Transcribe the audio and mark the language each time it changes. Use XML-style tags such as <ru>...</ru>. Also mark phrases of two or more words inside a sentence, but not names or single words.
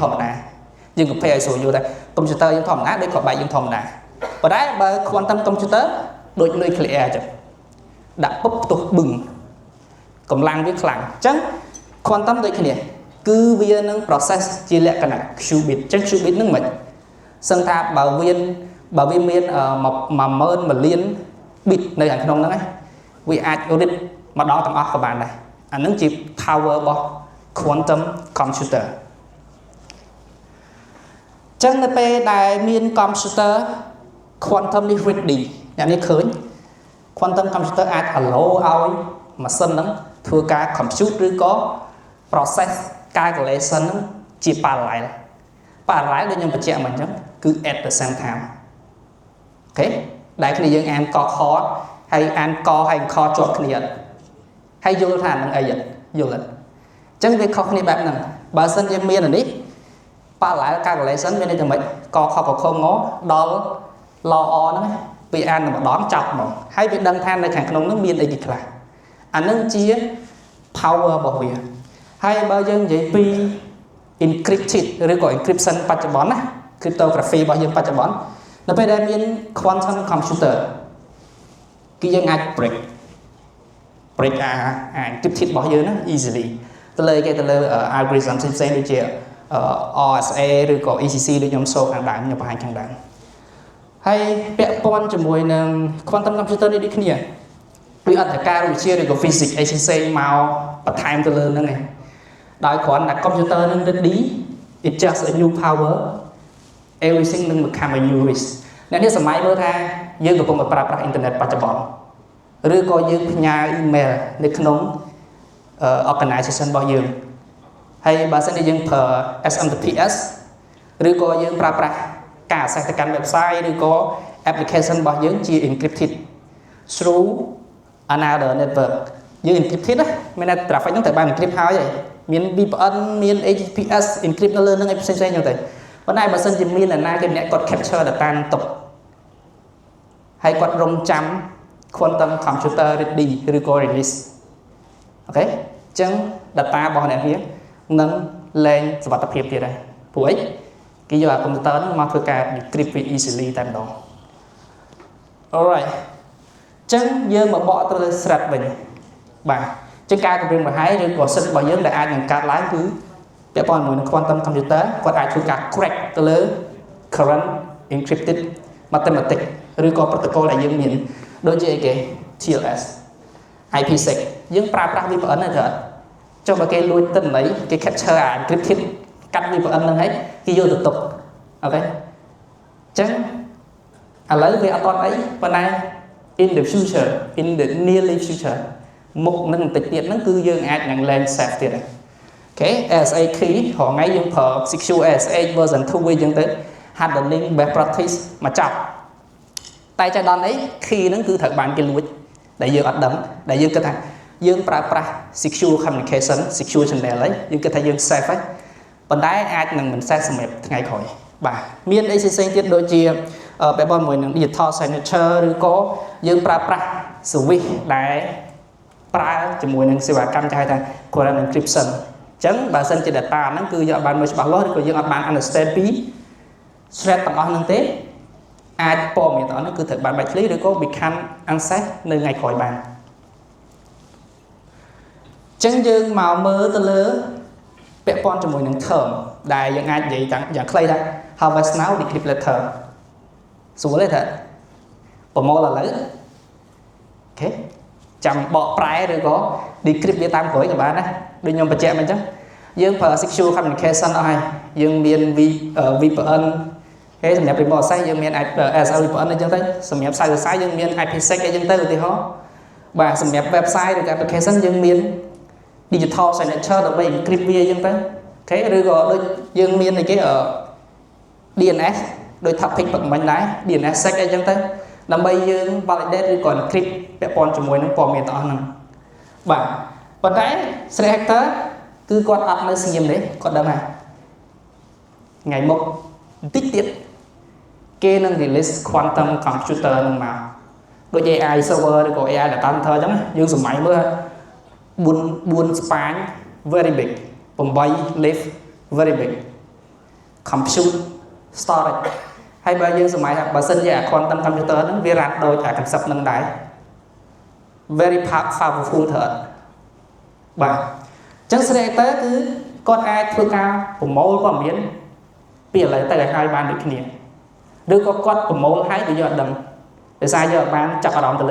<km>ម្មតាយើង compare ឲ្យស្រួលយល់តែ computer យើងធម្មតាដូចក្របបែកយើងធម្មតាប៉ុន្តែបើ</km> <en>quantum computer</en> <km>ដូច nuclear អញ្ចឹងដាក់ពុបផ្ទុះបឹងកម្លាំងវាខ្លាំងអញ្ចឹង quantum ដូចគ្នាគឺវានឹង process ជាលក្ខណៈ qubit អញ្ចឹង qubit ហ្នឹងមិនសឹងថាបើវាមាន10000 million bit នៅខាងក្នុងហ្នឹងវាអាច read មកដល់ទាំងអស់ក៏បានដែរអាហ្នឹងជា power របស់</km> <en>quantum computer</en> <km>អញ្ចឹងនៅពេលដែលមាន</km> <en>computer quantum</en> <km>នេះ ready អ្នកនេះឃើញ</km> <en>quantum computer</en> <km>អាច allow ឲ្យម៉ាស៊ីនហ្នឹងធ្វើការ compute ឬក៏</km> <en>process calculation</en> <km>ហ្នឹងជា parallel ដូចខ្ញុំ បញ្ជាក់មកអញ្ចឹងគឺ</km> <en>at the same time</en> <km>អូខេដែលគ្នាយើងអានកខហើយអានកហើយខជាប់គ្នាហើយ យល់ថានឹងអីយល់អត់អញ្ចឹងវាខុសគ្នាបែបហ្នឹងបើសិនជាមានអានេះ</km> <en>parallel calculation</en> <km>មានន័យថាម៉េចកខកខងដល់ law ហ្នឹងវាអានតែម្ដងចប់ហ្មងហើយវាដឹងថានៅខាងក្នុងហ្នឹងមានអីគេខ្លះអាហ្នឹងជា power របស់វាហើយបើយើងនិយាយពី encrypted ឬក៏ encryption បច្ចុប្បន្នណា cryptography របស់យើងបច្ចុប្បន្ននៅពេលដែលមាន</km> <en>quantum computer</en> <km>គឺយើងអាច break encrypted របស់យើងណា easily ទៅលើ algorithm ផ្សេងៗដូចជា RSA ឬក៏ ECC ដូចខ្ញុំសូខាងដើមខ្ញុំបង្ហា ញខាងដើមហើយពាក់ព័ន្ធជាមួយនឹង</km> <en>quantum computer</en> <km>នេះដូចគ្នាវាអត់តែការវិទ្យាឬក៏ physics អីផ្សេងមកបន្ថែមទៅលើហ្នឹងឯងដោយគ្រាន់តែ computer នឹង</km> <en>ready it just a new power everything</en> <km>នឹង</km> <en>become a new risk</en> <km>អ្នកនេះសម័យមើលថាយើងកំពុងតែប្រើប្រាស់អ៊ីនធឺណិតបច្ចុប្បន្នឬក៏យើងផ្ញើ email នៅក្នុង organization របស់យើងហើយបើសិនជាយើងប្រើ SMTPS ឬក៏យើងប្រើប្រាស់ការ access ទៅកាន់ website ឬក៏ application របស់យើងជា</km> <en>encrypted through another network</en> <km>យើង encrypted ណាមានតែ traffic ហ្នឹងត្រូវបាន encrypt ហើយមាន VPN មាន HTTPS encrypt នៅលើហ្នឹងឯផ្សេងៗហ្នឹងទៅប៉ុន្តែបើសិនជាមានអ្នកណាគេអ្នកគាត់ capture data នឹងទុកហើយគាត់ រងចាំ</km> <en>quantum computer ready</en> <km>ឬក៏ release អូខេអញ្ចឹង data របស់អ្នកនេះនឹងលែងសុវត្ថិភាព ទៀតហើយព្រោះអីគេយកអា computer ហ្នឹងមកធ្វើការ</km> <en>decrypt easily</en> <km>តែម្ដង alright អញ្ចឹងយើងមកបកទៅលើ thread វិញបាទអញ្ចឹងការគម្រាមកំហែងឬក៏សិទ្ធិរបស់យើងដែលអាចនឹងកើតឡើងគឺពាក់ព័ន្ធជាមួយនឹង</km> <en>quantum computer</en> <km>គាត់អាចធ្វើការ crack ទៅលើ</km> <en>current encrypted mathematics</en> <km>ឬក៏ protocol ដែលយើងមានដូចជាអីគេ TLS IPsec យើងប្រើប្រាស់ VPN ហ្នឹងត្រូវចុះបើគេលួចទិន្នន័យគេ capture អា encrypted កាត់ VPN ហ្នឹងហើយគេយកទៅទុកអូខេអញ្ចឹងឥឡូវវាអត់ទាន់អីប៉ុន្តែ</km> <en>in the future in the nearly future</en> <km>មុខនឹងបន្តិចទៀតហ្នឹងគឺយើងអាចនឹង land safe ទៀតហើយអូខេ ASA key រហងៃយើងប្រើ</km> <en>secure ASA version 2</en> <km>វិញអញ្ចឹងទៅ</km> <en>handling best practice</en> <km>មកចាប់តែចៃដន្យអី key ហ្នឹងគឺត្រូវបានគេលួចដែលយើងអត់ដឹងដែលយើងគិតថា យើងប្រើប្រាស់</km> <en>secure communication secure channel</en> <km>ហើយយើងគិតថាយើង safe ហើយប៉ុន្តែអាចនឹងមិន safe សម្រាប់ថ្ងៃក្រោយបាទមានអីផ្សេងៗទៀតដូចជាពាក់ព័ន្ធជាមួយនឹង</km> <en>digital signature</en> <km>ឬក៏យើងប្រើប្រាស់ service ដែលប្រើជាមួយនឹងសេវាកម្មគេហៅថា</km> <en>current encryption</en> <km>អញ្ចឹងបើសិនជា data ហ្នឹងគឺយើងអត់បានមើលច្បាស់លាស់ឬក៏យើងអត់បាន understand ពី thread ទាំងអស់ហ្នឹងទេអាចព័ត៌មានទាំងអស់ហ្នឹងគឺត្រូវបានបែកធ្លាយឬក៏</km> <en>become access</en> <km>នៅថ្ងៃក្រោយបានអញ្ចឹងយើងមកមើលទៅលើពាក់ព័ ន្ធជាមួយនឹង term ដែលយើងអាចនិយាយយ៉ាងខ្លីថា</km> <en>harvest now decrypt later</en> <km>ស្រួលទេថាប្រមូលឥឡូវអូខេ ចាំបកប្រែឬក៏ decrypt វាតាមក្រោយក៏បានដែរដូចខ្ញុំបញ្ជាក់មកអញ្ចឹងយើងប្រើ</km> <en>secure communication</en> <km>អស់ហើយយើងមាន VPN ហើយសម្រាប់</km> <en>remote access</en> <km>យើងមាន SSL VPN អញ្ចឹងទៅសម្រាប់</km> <en>server side</en> <km>យើងមាន IPsec អីចឹងទៅឧទាហរណ៍បាទសម្រាប់ website ឬ application យើងមាន</km> <en>digital signature</en> <km>ដើម្បី encrypt វាអញ្ចឹងទៅអូខេឬក៏ដូចយើងមានអីគេ DNS ដោយ topic ប៉ុណ្ណឹងដែរ DNS sec អីចឹងទៅដើម្បីយើង validate ឬក៏ encrypt ពាក់ព័ន្ធជាមួយនឹងព័ត៌មានទាំងអស់ហ្នឹងបាទប៉ុន្តែ</km> <en>threat actor</en> <km>គឺគាត់អត់នៅស្ងៀមទេគាត់ដឹងហើយថ្ងៃមុខបន្តិចទៀតគេនឹង release</km> <en>quantum computer</en> <km>ហ្នឹងមកដូច</km> <en>AI server</en> <km>ឬក៏</km> <en>AI data center</en> <km>អញ្ចឹងយើងសម័យមើល</km> <en>4 span very big 8 lift very big compute storage</en> <km>ហើយបើយើងសម័យថាបើសិនជា</km> <en>quantum computer</en> <km>ហ្នឹងវារ៉ាត់ដូចអា concept ហ្នឹងដែរ</km> <en>very powerful</en> <km>ត្រូវបាទអញ្ចឹង Sreater គឺគាត់អាចធ្វើការប្រមូលព័ត៌មានពីឥឡូវទៅឲ្យបានដូចគ្នាឬក៏គាត់ប្រមូលឲ្យវាយកអត់ដឹងដោយសារយកបានចាប់អារម្មណ៍ទៅលើ</km>